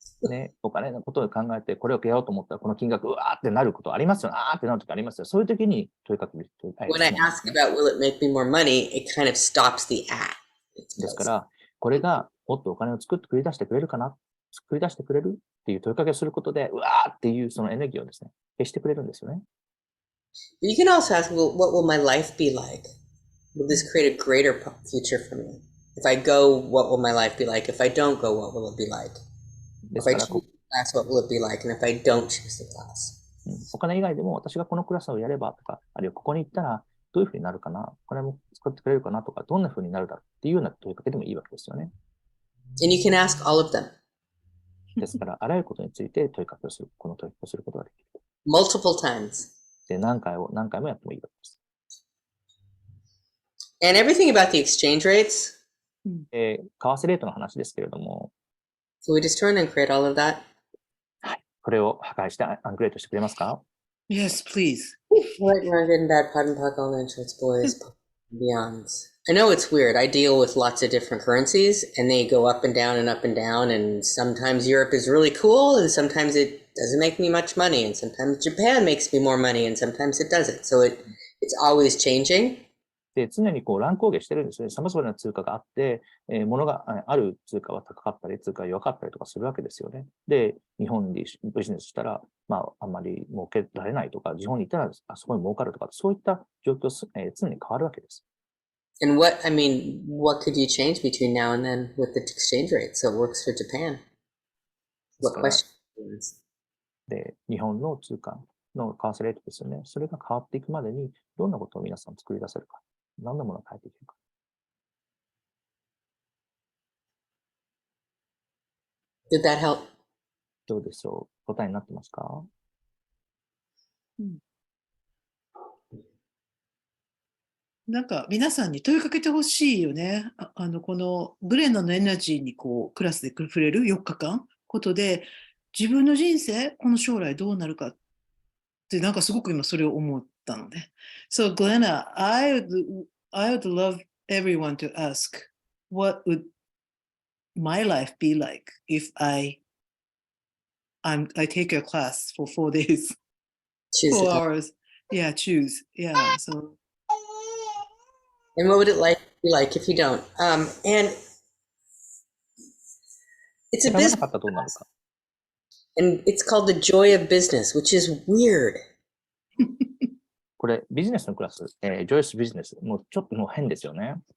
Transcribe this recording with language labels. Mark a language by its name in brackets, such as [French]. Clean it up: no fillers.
[Japanese] ね、お金のことを考えて、これをやろうと思ったら、この金額、うわーってなることありますよ。ってなるときありますよ。そういうときに問いかける。 [English] When I ask about will it make me more money, it kind of stops the [Japanese] ですから、これがもっとお金を作り出してくれるかな、作り出してくれるっていう問いかけをすることで、うわーっていうそのエネルギーをですね、消してくれるんですよね。 [English] You can also ask, well, what will my life be like? Will this create a greater future for me? If I go, what will my life be like? If I don't go, what will it be like? If I choose the class, what will it be like? And if I don't choose the class? [Japanese] お金以外でも私がこのクラスをやればとか、あるいはここに行ったらどういうふうになるかな、お金も使ってくれるかなとか、どんなふうになるだろうっていうような問いかけでもいいわけですよね。 [English] And you can ask all of them. [Japanese] ですから、あらゆることについて問いかけをする、この問いかけをすることができる。 [English] Multiple times. [Japanese] で、何回もやってもいいわけです。 [English] And everything about the exchange rates. [Japanese] 為替レートの話ですけれども、 [English] So we just turn and create all of that? [Japanese] はい。これを破壊してアングレートしてくれますか？ [English] Yes, please. Right, good and bad, pot and pock, all the insurance boys, beyonds. I know it's weird. I deal with lots of different currencies, and they go up and down and up and down, and sometimes Europe is really cool, and sometimes it doesn't make me much money, and sometimes Japan makes me more money, and sometimes it doesn't. So it's always changing. [Japanese] で、常に乱高下してるんですね。様々な通貨があって、物がある通貨は高かったり、通貨が弱かったりとかするわけですよね。で、日本でビジネスしたら、あんまり儲けられないとか、日本に行ったらあそこに儲かるとか、そういった状況、常に変わるわけです。 [English] And what could you change between now and then with the exchange rate so it works for Japan? What questions? [Japanese] で、日本の通貨の為替レートですよね。それが変わっていくまでに、どんなことを皆さん作り出せるか。どんなものを変えていけるか。 [English] Did that help? [Japanese] どうでしょう？答えになってますか？なんか皆さんに問いかけてほしいよね。このグレナのエナジーにクラスで触れる4日間ことで、自分の人生、この将来どうなるかって、なんかすごく今それを思ったので。 [English] So, Glenna, I would love everyone to ask, what would my life be like if I take your class for 4 days, Choose 4 the class. hours? Yeah, choose. Yeah, so. And what would it be like if you don't? And it's a [Japanese] 選ばな [English] business, [Japanese] かったらどうなるか。 [English] and it's called the joy of business, which is weird. [Japanese] これ、ビジネスのクラス、ジョイスビジネス、もうちょっともう変ですよね。